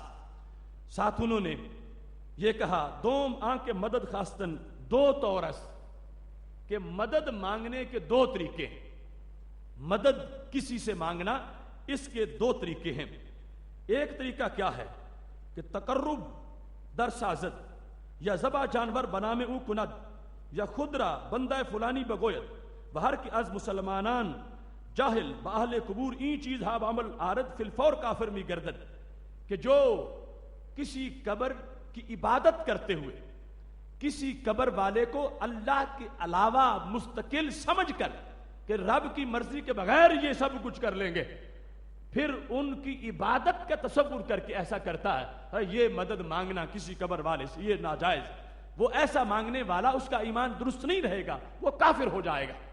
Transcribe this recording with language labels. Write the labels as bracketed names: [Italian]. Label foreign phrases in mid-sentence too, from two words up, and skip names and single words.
[Urdu] ساتھ انہوں نے یہ کہا [Persian] دوم آنکھ مدد خواستن دو طورس، [Urdu] کہ مدد مانگنے کے دو طریقے ہیں، مدد کسی سے مانگنا اس کے دو طریقے ہیں۔ [Persian] ایک طریقہ کیا ہے کہ تقرب در سازت یا ذبح جانور بنامے او کند یا خود را بندہ فلانی بگوید و ہر کی از مسلمانان جاہل باہل قبور این چیز ہا عمل آرد فی الفور کافر می گردد، [Urdu] کہ جو کسی قبر کی عبادت کرتے ہوئے کسی قبر والے کو اللہ کے علاوہ مستقل سمجھ کر کہ رب کی مرضی کے بغیر یہ سب کچھ کر لیں گے، پھر ان کی عبادت کا تصور کر کے ایسا کرتا ہے، یہ مدد مانگنا کسی قبر والے سے یہ ناجائز، وہ ایسا مانگنے والا اس کا ایمان درست نہیں رہے گا، وہ کافر ہو جائے گا۔